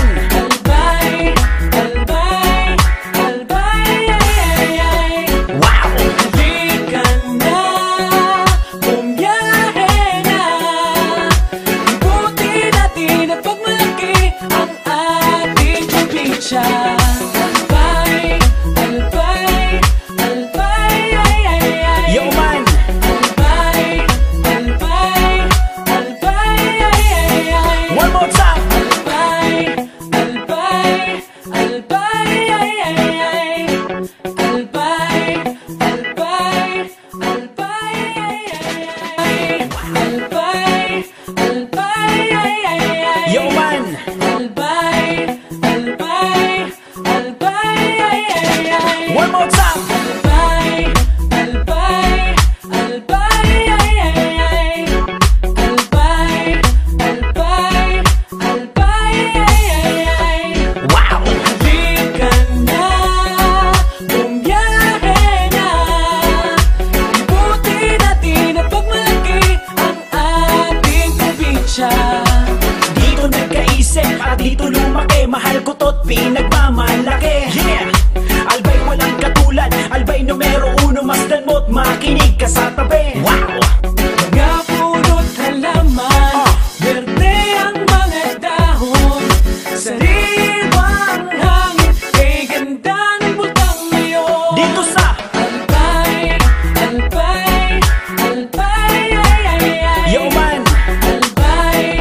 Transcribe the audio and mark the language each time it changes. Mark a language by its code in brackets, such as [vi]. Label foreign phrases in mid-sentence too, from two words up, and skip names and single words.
[tl] Albay, albay, albay, ay, ay, ay. wow! Halika na, bumiyahe na. Ibuti natin at pagmalaki ang ating probinsya. Albay, albay, albay, ay, ay, ay. [en] Yo man, [tl] Albay, albay, albay, ay, ay, ay. [en] one more time. [tl] Albay, albay, albay, ay, ay, ay. Albay, albay, albay, ay, ay, ay. Albay, albay, ay, ay, ay. [en] Yo man, [tl] Albay, albay, albay, ay, ay, ay. [en] one more time. [tl] Albay, albay, albay, ay, ay, ay. Albay, albay, albay, ay, ay, ay. Wow! Halika na, bumiyahe na. Ibuti natin at pagmalaki ang ating probinsya. Dito nagkaisip at dito lumaki. Mahal ko to't pinagmamalaki. Yeah! Albay walang katulad, albay numero uno. Masdan mo't makinig ka sa tabi. Wow! Mga puno't halaman, berde ang mga dahon. Sariwang hangin, kay ganda ng butang ngayon. Dito sa Albay, albay, albay, ay, ay, ay. [en] Yo man, [tl] Albay,